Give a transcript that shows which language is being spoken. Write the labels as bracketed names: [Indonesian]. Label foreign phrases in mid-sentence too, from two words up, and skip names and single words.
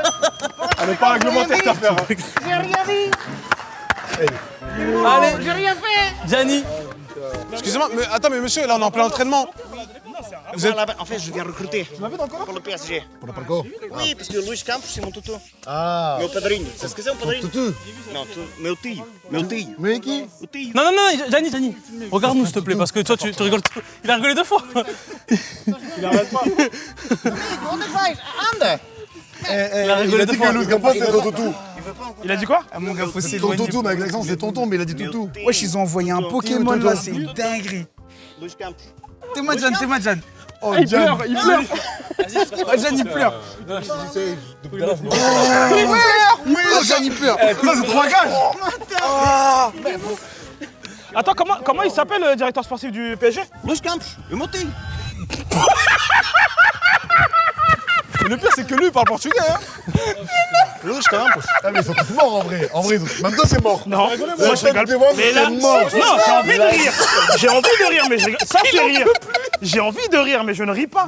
[French] Elle est pas réglementaire ta affaire. J'ai rien dit. Allez, J'ai rien fait. Gianni. Excusez-moi, mais attends, mais monsieur, là on est en plein entraînement. Vous êtes... Voilà, en fait, je viens recruter Tu m'avais encore? pour le PSG. Pour le parcours? Oui, parce que Luís Campos, c'est mon toutou. Ah. [Portuguese] Meu padrinho. Você esqueceu o padrinho? Tutu. Não, meu tio. Meu tio. [French] Mais qui? [Portuguese] O tio. [French] Non, Gianni, regarde-nous s'il te plaît, parce que toi tu rigoles trop. Il a rigolé 2 fois. Il arrête pas. [Portuguese] Onde vais? Anda. [French] Il a dit que Luis Campos c'est ton toutou. Il a dit quoi? Ah, mon gars, faut Ton s'éloigner. toutou, mais avec l'accent c'est tonton, mais il a dit toutou. Wesh, ils ont envoyé un Pokémon là, c'est une dinguerie. Luís Campos. T'es-moi, John. Oh, il pleure. Oh, John, il pleure. Oui, Oh, John, il pleure. là c'est trop gage. Attends, comment il s'appelle le directeur sportif du PSG? [Portuguese] Luís Campos. É o meu tio. [French] Le pire, c'est que lui, il parle portugais. Hein. Luís Campos. Ah mais ils sont tous morts en vrai. En vrai, même toi c'est mort. Non, Moi je rigole. mais là, non, j'ai envie de rire. J'ai envie de rire, mais ça fait rire. J'ai envie de rire, mais je ne ris pas.